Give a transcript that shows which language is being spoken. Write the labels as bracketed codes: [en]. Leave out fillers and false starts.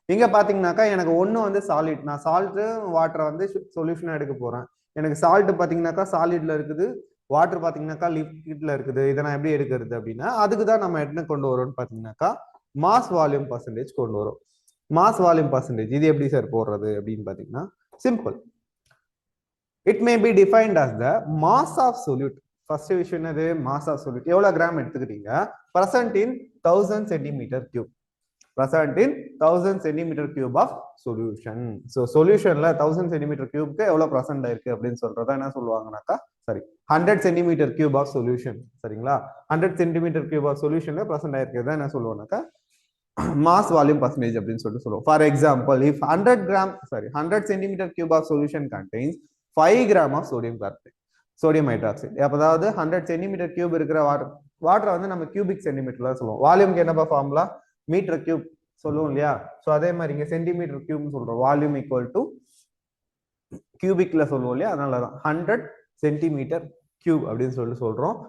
[ta] இங்க பாத்தீங்கன்னாக்கா எனக்கு ஒண்ணு வந்து சாலிட். நான் சால்ட் வாட்டரை வந்து சொல்யூஷனா எடுக்க போறேன். எனக்கு சால்ட் பாத்தீங்கன்னாக்கா சாலிட்ல இருக்குது, வாட்டர் பாத்தீங்கன்னாக்கா லிக்விட்ல இருக்குது. இதை நான் எப்படி எடுக்கிறது அப்படின்னா அதுக்கு தான் நம்ம என்ன கொண்டு வரோம்னு பாத்தீங்கன்னாக்கா மாஸ் வால்யூம் பர்சன்டேஜ் கொண்டு வரும். மாஸ் வால்யூம் பர்சன்டேஜ் இது எப்படி சார் போடுறது அப்படின்னு பாத்தீங்கன்னா simple. [en] It may be defined as the mass of solute. [ta] First விஷயம் என்னது? Mass of solute. எவ்வளவு கிராம் எடுத்துக்கிட்டீங்க? [en] present in 1000 centimeter cube. present in 1000 centimeter cube of solution. [ta] so சொல்யூஷன்ல 1000 centimeter cubeக்கு எவ்வளவு present ஆயிருக்கு அப்படின்னு சொல்றதா என்ன சொல்லுவாங்கனாக்கா, சரி [en] 100 centimeter cube of solution. [ta] சரிங்களா? 100 centimeter cube of solutionல present ஆயிருக்கிறதா என்ன சொல்லுவாங்கனாக்கா மாஸ் வால்யூம் பர்சன்டேஜ் அப்படின்னு சொல்லிட்டு சொல்லுவோம். [en] For example, if 100 centimeter cube of solution contains 5 gram of sodium hydroxide. [ta] அதாவது 100 சென்டிமீட்டர் கியூப் இருக்கிற வாட்டரை வந்து நம்ம கியூபிக் சென்டிமீட்டர்ல சொல்லுவோம். வால்யூம்க்கு என்னப்பா ஃபார்முலா? மீட்டர் கியூப் சொல்லுவோம் இல்லையா? ஸோ அதே மாதிரி இங்க சென்டிமீட்டர் கியூப்னு சொல்றோம். வால்யூம் ஈக்குவல் டு கியூபிக்ல சொல்லுவோம் இல்லையா? அதனாலதான் 100 சென்டிமீட்டர் கியூப் அப்படின்னு சொல்லிட்டு சொல்றோம்.